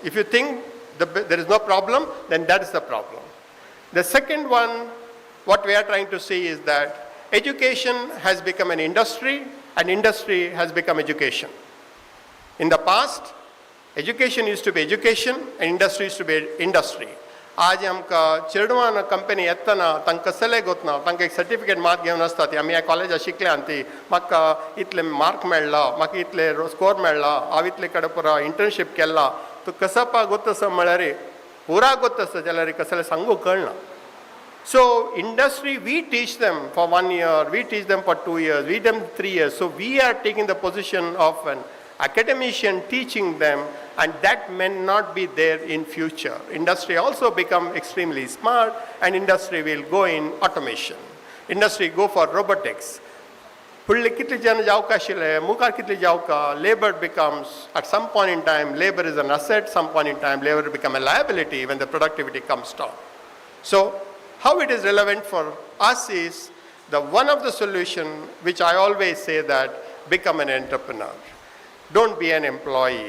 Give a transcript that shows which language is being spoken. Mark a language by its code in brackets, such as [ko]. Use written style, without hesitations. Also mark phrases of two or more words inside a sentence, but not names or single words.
[en] If you think there is no problem, then that is the problem. The second one, what we are trying to see is that education has become an industry and industry has become education. In the past, education used to be education and industry used to be industry. [kok] आज आमकां चेडवान कंपनी येतना तांकां कसले गोतना तांकां एक [en] certificate mark [kok] घेवन आसता ती आमी ह्या कॉलेजात शिकल्या ती म्हाका इतले मार्क मेळ्ळा म्हाका इतले स्कोर मेळ्ळा हांव इतले कडेन पुरो इंटर्नशीप केला तूं कसपा गोतस म्हळ्यार पुरा गोतस जाल्यार कसले सांगू कळना. [en] So industry, we teach them for 1 year, we teach them for 2 years, we teach them 3 years. So we are taking the position of an academician teaching them, and that may not be there in future. Industry also become extremely smart, and industry will go in automation. Industry go for robotics. [kok] फुडले कितले जन जावका आशिल्ले मुखार कितले जावका [en] labor becomes at some point in time labor is an asset, some point in time labor become a liability when the productivity comes down. So how it is relevant for us is one of the solution which I always say that become an entrepreneur. Don't be an employee.